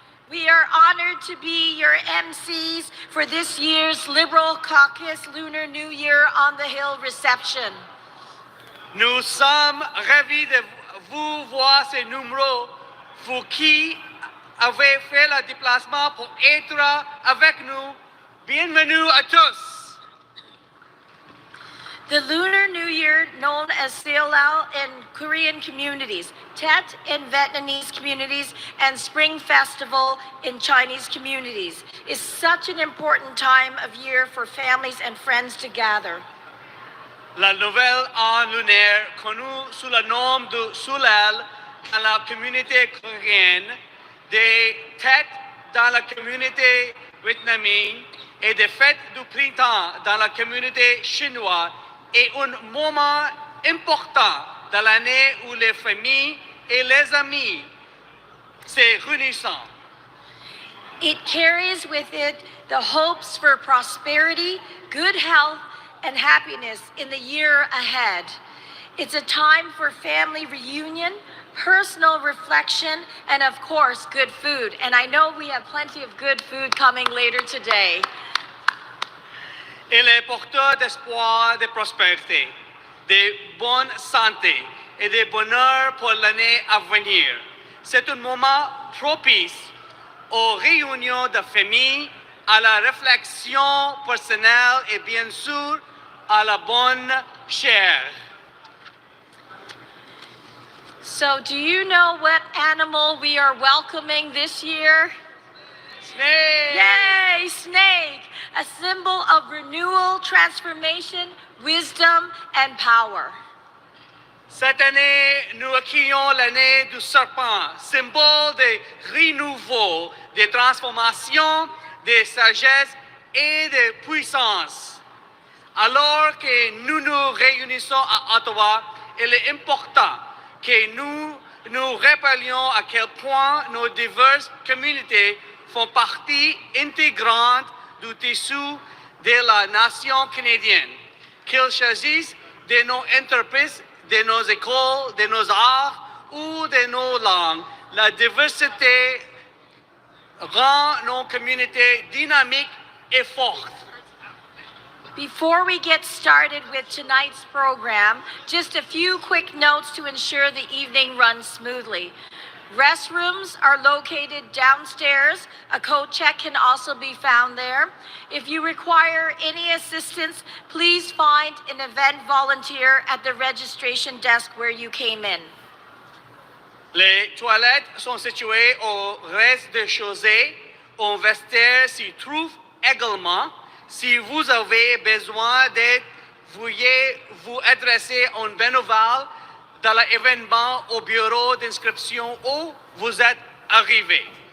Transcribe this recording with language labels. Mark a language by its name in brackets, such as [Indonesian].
[English] We are honored to be your MCs for this year's Liberal Caucus Lunar New Year on the Hill reception. [French] Nous sommes ravis de vous voir ces numéros, vous qui avez fait le déplacement pour être avec nous. Bienvenue à tous. [English] The Lunar New Year, known as Seollal in Korean communities, Tet in Vietnamese communities, and Spring Festival in Chinese communities, is such an important time of year for families and friends to gather. [French] La nouvelle an lunaire, connue sous le nom de Seollal dans la communauté coréenne, des têtes dans la communauté vietnamienne et des fêtes du printemps dans la communauté chinoise est un moment important dans l'année où les familles et les amis se réunissent. [English] It carries with it the hopes for prosperity, good health, and happiness in the year ahead. It's a time for family reunion, personal reflection, and of course, good food. And I know we have plenty of good food coming later today. [French] Il est porteur d'espoir, de prospérité, de bonne santé et de bonheur pour l'année à venir. C'est un moment propice aux réunions de famille, à la réflexion personnelle et bien sûr à la bonne chair. [English] So, do you know what animal we are welcoming this year? Snake! Yay, snake! A symbol of renewal, transformation, wisdom, and power. [French] Cette année, nous accueillons l'année du serpent, symbole de renouveau, de transformation, de sagesse et de puissance. Alors que nous nous réunissons à Ottawa, il est important que nous nous rappelions à quel point nos diverses communautés font partie intégrante du tissu de la nation canadienne. Qu'il s'agisse de nos entreprises, de nos écoles, de nos arts ou de nos langues, la diversité rend nos communautés dynamiques et fortes. [English] Before we get started with tonight's program, just a few quick notes to ensure the evening runs smoothly. Restrooms are located downstairs. A coat check can also be found there. If you require any assistance, please find an event volunteer at the registration desk where you came in. [French] Les toilettes sont situées au rez-de-chaussée. Un vestiaire s'y trouve également. Si vous avez besoin d'aide, veuillez vous adresser à un bénévole dans l'événement au bureau d'inscription où vous êtes arrivé.